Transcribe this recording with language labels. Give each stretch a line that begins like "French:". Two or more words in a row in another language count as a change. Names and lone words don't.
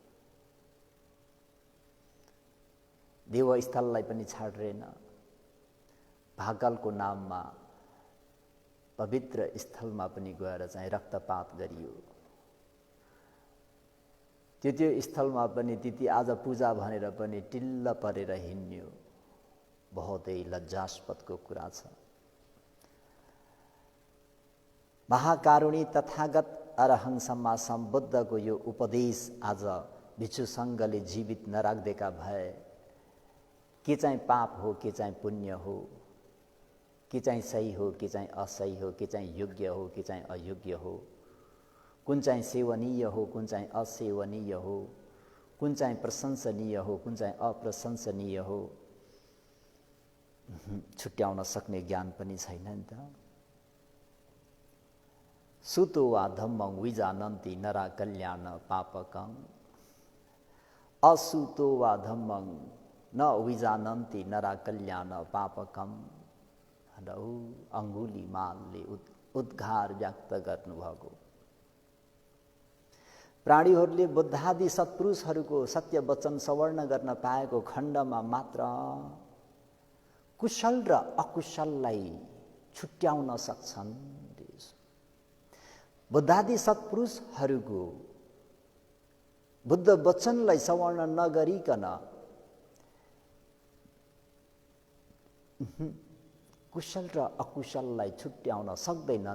Nepali: देवस्थललाई पनि छाड्रेन, भाकलको नाममा पवित्र स्थलमा पनि गएर चाहिँ रक्तपात गरियो। त्यो स्थलमा पनि त्यति आज पूजा भनेर पनि टिल्ल परेर हिँड्यो। बहुतै लज्जास्पदको कुरा छ। महाकारुणी तथागत
Pali: अरहं सम्मा सम्बुद्धको
Nepali: यो उपदेश आज भिक्षु सङ्घले जीवित नराख्देका भए के चाहिँ पाप हो, के चाहिँ पुण्य हो, के चाहिँ सही हो, के चाहिँ असही हो, के चाहिँ योग्य हो, के चाहिँ अयोग्य हो, कुन चाहिँ सेवनीय हो, कुन चाहिँ असेवनीय हो, कुन चाहिँ प्रशंसनीय हो, कुन चाहिँ अप्रशंसनीय हो, छुट्याउन सक्ने ज्ञान पनि छैन नि त।
Pali: सुतो वा धम्मं विजानन्ति नरा कल्याण पापकं, असुतो वा धम्मं न विजानन्ति नरा कल्याण पापकं।
Nepali: अङ्गुलीमालले उद्घार व्यक्त गर्नुभएको। प्राणीहरूले बुद्धादि सत्पुरुषहरूको सत्य वचन सवर्ण गर्न पाएको खण्डमा मात्र कुशल र अकुशललाई छुट्याउन सक्छन्। बुद्धादि सत्पुरुषहरूको बुद्ध वचनलाई सवर्ण नगरिकन कुशल र अकुशललाई छुट्याउन सक्दैनन्।